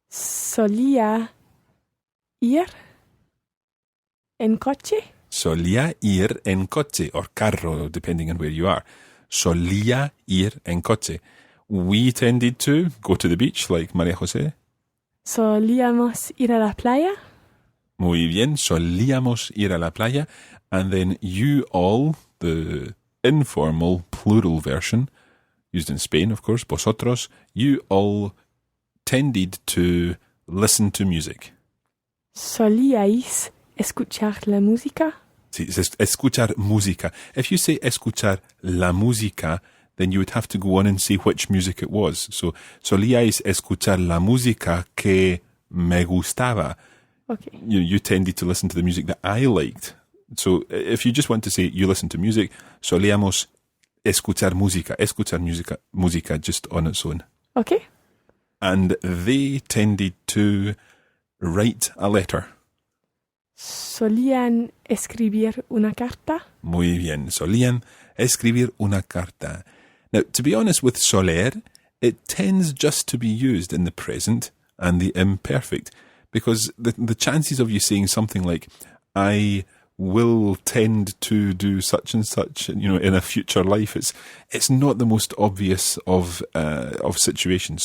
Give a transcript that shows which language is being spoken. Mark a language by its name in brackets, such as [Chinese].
[Spanish] Solía ir en coche. Solía ir en coche, [English] or carro, depending on where you are. [Spanish] Solía ir en coche. [English] We tended to go to the beach, like Maria Jose. [Spanish] Solíamos ir a la playa. Muy bien, solíamos ir a la playa. [English] And then you all, the informal plural version, used in Spain, of course, vosotros, you all tended to listen to music. [Spanish] Solíais escuchar la música. Sí, es escuchar música. [English] If you say [Spanish] escuchar la música, [English] then you would have to go on and say which music it was. [Spanish] So, solíais escuchar la música que me gustaba. [English] Okay. You tended to listen to the music that I liked. So, if you just want to say you listen to music, [Spanish] solíamos escuchar música [English] just on its own. Okay. And they tended to write a letter. [Spanish] Solían escribir una carta. Muy bien. Solían escribir una carta. [English] Now, to be honest with soler, it tends just to be used in the present and the imperfect, because the chances of you saying something like, I will tend to do such and such, in a future life, it's not the most obvious of situations.